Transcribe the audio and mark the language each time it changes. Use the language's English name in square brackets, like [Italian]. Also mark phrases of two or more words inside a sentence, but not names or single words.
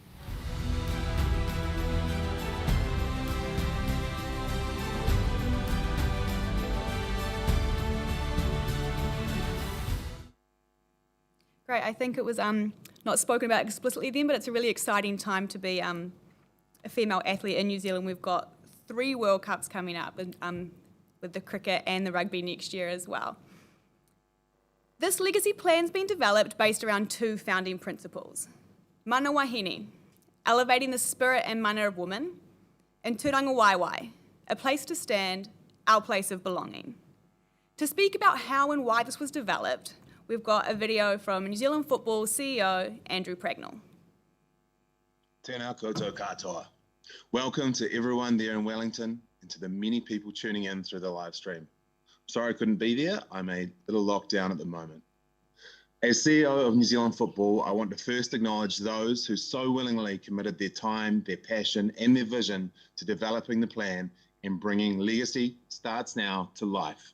[English] Great, I think it was not spoken about explicitly then, but it's a really exciting time to be a female athlete in New Zealand. We've got 3 World Cups coming up with the cricket and the rugby next year as well. This legacy plan's been developed based around 2 founding principles. [Māori] Mana wahine, [English] elevating the spirit and mana of women, and [Māori] tūranga waiwai, [English] a place to stand, our place of belonging. To speak about how and why this was developed, we've got a video from New Zealand Football CEO Andrew Pragnell. [Māori] Tēnā koutou katoa. [English] Welcome to everyone there in Wellington and to the many people tuning in through the live stream. Sorry I couldn't be there. I'm a little locked down at the moment. As CEO of New Zealand Football, I want to first acknowledge those who so willingly committed their time, their passion and their vision to developing the plan and bringing Legacy Starts Now to life.